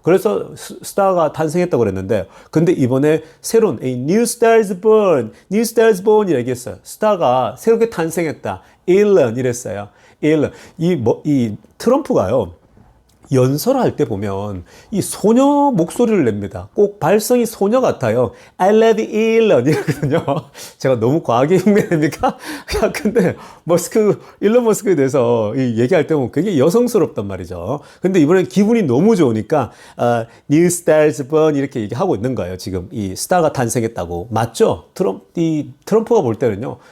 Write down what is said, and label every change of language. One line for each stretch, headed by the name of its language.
Korean: 그래서 스타가 탄생했다고 그랬는데 근데 이번에 새로운
English: A new star is born,
Korean: new star is born 이라고 얘기했어요. 스타가 새롭게 탄생했다. Elon 이랬어요. Elon. 이 트럼프가요. 연설할 때 보면 이 소녀 목소리를 냅니다. 꼭 발성이 소녀 같아요.
English: I love Elon
Korean: 이러거든요. 제가 너무 과하게 흉내냅니까? 근데 일론 머스크에 대해서 얘기할 때 보면 굉장히 여성스럽단 말이죠. 근데 이번엔 기분이 너무 좋으니까
English: New Stars Born
Korean: 이렇게 얘기하고 있는 거예요. 지금 이 스타가 탄생했다고. 맞죠? 트럼프가 볼 때는요.